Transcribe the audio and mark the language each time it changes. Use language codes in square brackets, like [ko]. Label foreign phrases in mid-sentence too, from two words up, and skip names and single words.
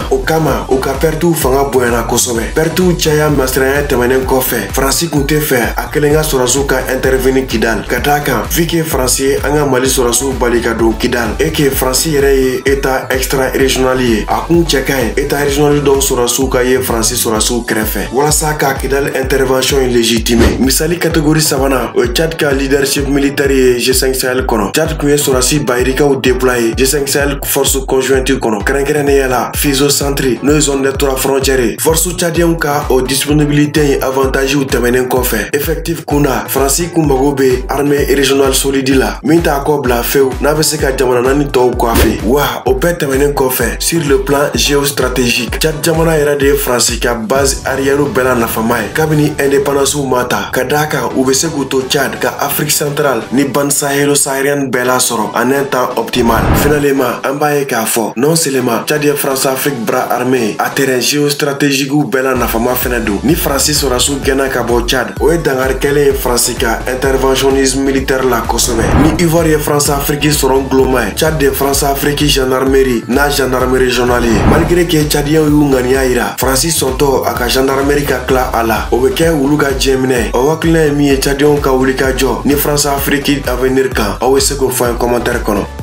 [bm] O kama u ka pertuw fanga bonyana kosɛbɛ. Pertuw caya masiranya tɛmɛnen kɔfɛ Faransi kun tɛ fɛ a kelen ka sɔrɔsiw ka intervenir Kidal ka d'a kan [fr] vu que [bm] Faransi ye an ka Mali sɔrɔsiw bali ka don Kidal [fr] et que [bm] Faransi yɛrɛ ye [fr] état extra régional [bm] ye a kun cɛ ka ɲi [fr] état régional [bm] dɔw sɔrɔsiw ka ye Faransi sɔrɔsiw kɛrɛfɛ walasa ka Kidal intervention in légitimer. Misali catégorie sabanan o ye Tchad ka [fr] leadership militaire [bm] ye G5 Sahel kɔnɔ. Tchad kun ye sɔrɔsi bayirikaw déployer G5 Sahel [fr] force conjointe [bm] kɔnɔ kɛrɛnkɛrɛnnenya la Fizo Centre n'o ye [fr] zone des 3 frontières force tchadienne [bm] ka o [fr] disponibilité avantage [bm] u tɛmɛnen kɔfɛ effectif kunda Faransi kun mago bɛ [fr] armée régionale solide [bm] la min t'a kɔ bila fewu n'a bɛ se ka jamana naani tɔw kɔfɛ wa o bɛɛ tɛmɛnen kɔfɛ [fr] sur le plan géostratégique [bm] Tchad jamana yɛrɛ de ye Faransi ka [fr] base arrière [bm] bɛɛ la nafama ye kabini indépendance ma ta ka d'a kan u bɛ se k'u to Tchad ka Afrique centrale ni [fr] bande sahélo-saharienne [bm] bɛɛ la sɔrɔ [fr] en un temps optimal finalement [bm] an b'a ye k'a fɔ [fr] non seulement [bm] Tchad ye France-Afrique [fr] bras armé [bm] a [fr] terrain géostratégique [bm] bɛɛ la nafama fɛnɛ don ni Faransi sɔrɔsiw gɛnna ka bɔ Tchad o ye dangari kɛlen ye Faransi ka [fr] interventionnisme militaire [bm] la kosɛbɛ ni Ivoire ye France-Afrique sɔrɔ gloma ye Tchad de France-Afrique gendarmerie n'a [fr] gendarmerie régionale [bm] ye [fr] malgré que [bm] Tchadiens y'u ŋaniya yira Faransi sɔntɔ a ka gendarmerie ka tila a la o bɛ kɛ wulu ka diɲɛminɛ o hakilina ye min ye Tchadiens ka wuli ka jɔ ni France-Afrique avenir kan aw bɛ se k'o fɔ an commentaire kɔnɔ.